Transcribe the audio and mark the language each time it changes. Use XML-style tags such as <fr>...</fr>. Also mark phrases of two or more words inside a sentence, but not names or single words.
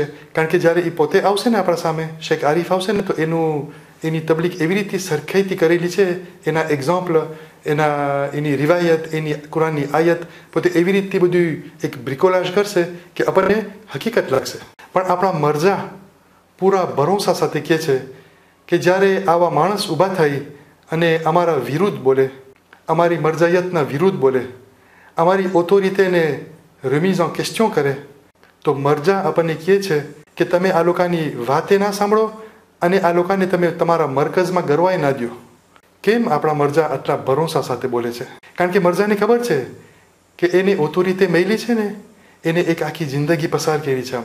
<gu>કારણ કે જ્યારે એ પોતે આવશે ને આપણા સામે, શેખ આરીફ આવશે ને, તો એની તબલીગ એવી રીતે સરખાઈથી કરેલી છે, એના એક્ઝામ્પલ, એની રિવાયત, એની કુરાનની આયત, પોતે એવી રીતે બધું એક બ્રિકોલાજ કરશે કે આપણને હકીકત લાગશે. પણ આપણા મરજા પૂરા ભરોસા સાથે કહે છે કે જ્યારે આવા માણસ ઊભા થઈ અને અમારા વિરુદ્ધ બોલે, અમારી મરજાયતના વિરુદ્ધ બોલે, અમારી ઓથોરિટીને</gu> <fr>remise en question</fr> <gu>કરે, તો મરજા આપણને કહે છે કે તમે આ લોકોની વાતે ના સાંભળો અને આ લોકોને તમે તમારા મરકઝમાં ગરવાઈ ના દો. કેમ આપણા મરજા આટલા ભરોસા સાથે બોલે છે? કારણ કે મરજાને ખબર છે કે એને ઓથોરિટી મળી છે ને, એને એક આખી જિંદગી પસાર કરી છે.</gu>